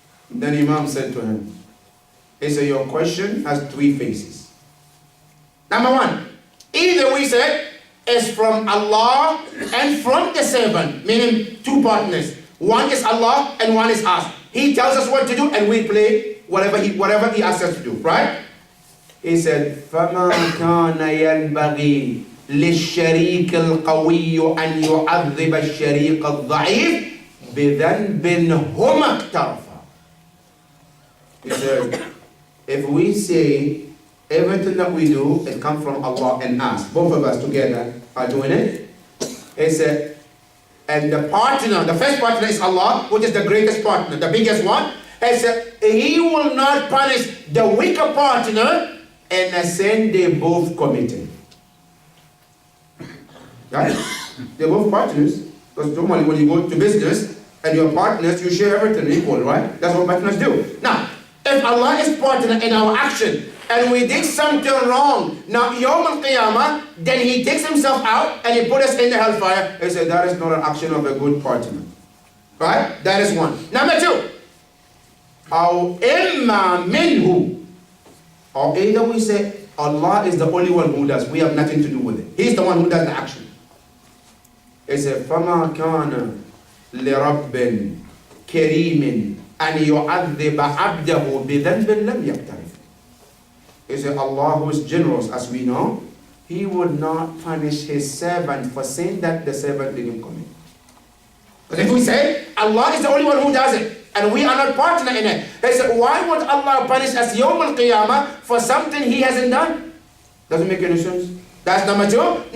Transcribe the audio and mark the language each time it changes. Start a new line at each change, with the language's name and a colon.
English: Then Imam said to him, he said, your question has three phases. Number one, either we said it's from Allah and from the servant, meaning two partners. One is Allah and one is us. He tells us what to do and we play whatever he asks us to do, right? He said,
Arabic: فَمَا كَانَ يَنْبَغِي لِلشَّرِيكِ الْقَوِيُّ أَنْ يُعَذِّبَ الشَّرِيكَ الضَّعِيفِ بِذَنْبٍ هُمَا اقْتَرَفَا.
English: He said, if we say everything that we do, it comes from Allah and us, both of us together are doing it. He said, and the partner, the first partner is Allah, which is the greatest partner, the biggest one. He said, He will not punish the weaker partner in a sin they both committed. Right? They're both partners. Because normally when you go to business and you're partners, you share everything equal, right? That's what partners do. Now, if Allah is partner in our action and we did something wrong, now Yawm al-Qiyamah, then He takes Himself out and He put us in the hellfire. He said that is not an action of a good partner. Right? That is one. Number two,
Arabic: أو إما منه,
English: or either we say Allah is the only one who does. We have nothing to do with it. He's the one who does the action. He said
Arabic: فَمَا كَانَ لِرَبٍّ كَرِيمٍ أن يعذب عبده بذنب لم يقترف.
English: He said Allah, who is generous, as we know, He would not punish His servant for sin that the servant didn't commit. But if we say Allah is the only one who does it and we are not partner in it, they said, why would Allah punish us Yawm al-Qiyamah for something He hasn't done? Doesn't make any sense. That's number two.